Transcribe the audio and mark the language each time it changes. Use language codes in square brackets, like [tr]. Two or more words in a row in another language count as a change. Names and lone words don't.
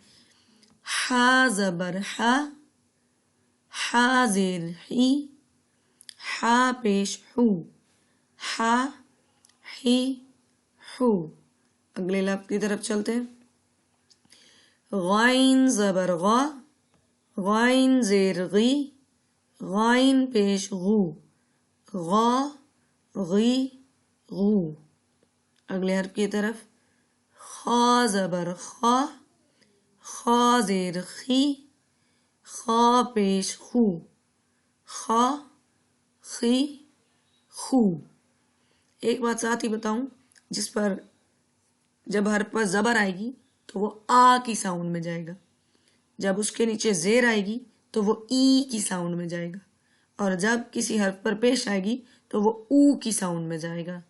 [ur] ہا زبر ہا، ہا زیر ہی، ہا پیش ہو، ہا ہی ہو. اگلے لفظ کی طرف چلتے ہیں. غائن زبر غا، غائن زیر غی، غائن پیش غو، غا غی غو. اگلے حرف کی طرف خا زبر خا، خا زیر خی، خا پیش خو، خا خی خو. ایک بات ساتھ ہی بتاؤں، جس پر جب حرف پر زبر آئے گی تو وہ آ کی ساؤنڈ میں جائے گا، جب اس کے نیچے زیر آئے گی تو وہ ای کی ساؤنڈ میں جائے گا، اور جب کسی حرف پر پیش آئے گی تو وہ او کی ساؤنڈ میں جائے گا.